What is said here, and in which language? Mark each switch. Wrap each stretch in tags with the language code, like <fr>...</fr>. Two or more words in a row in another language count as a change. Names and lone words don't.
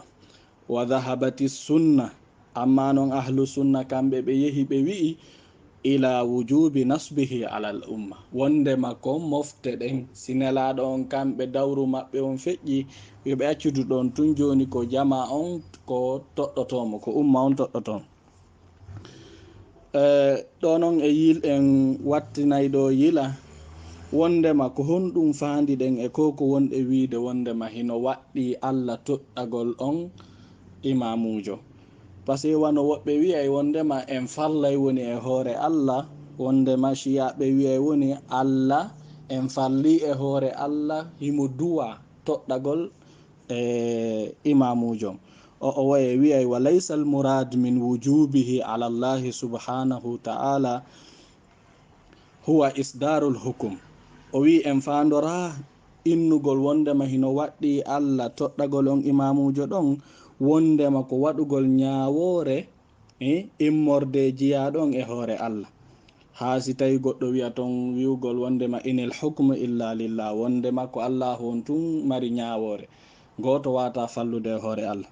<ar>وذهبت السنة,</ar> <ff>amma noon ahlu sunna kamɓe ɓe yehi ɓe wi'i</ff> <ar>إلى وجوب نصبه على الأمة,</ar> <ff>wondema ko mofte ɗen si nelaɗo on kamɓe dawru maɓɓe on feƴƴi, yoɓe accudu ɗon tun joni ko jama on ko toɗɗotomo, ko umma on toɗɗotomo. ɗo noon e yil en wattinayɗo yila wondema ko honɗum fandi ɗen e ko wonɗe wiide wondema hino waɗɗi Allah toɗɗagol on imamujo.</ff> <fr>par ce que</fr> <ff>wano woɓɓe wiyay wondema en fallay woni e hoore Allah, wondema shiyaɓe wiyay woni Allah en falli e hoore Allah himo duwa toɗɗagol imamujo.</ff> <ar>o waye wiyay وليس المراد من وجوبه على الله سبحانه وتعالى هو إصدار الحكم.</ar> <ff>o wi en fandora innugol wondema hino waɗɗi Allah toɗɗagol on imamujo ɗon wondema ko waɗugol ñawore immorde jiyaɗon e hoore Allah. ha si tawi goɗɗo wiya ton wiwgol wondema</ff> <ar>إن الحكم إلا لله,</ar> <ff>wondema ko Allah on tun mari ñawore, goto wata fallude e hoore Allah.</ff>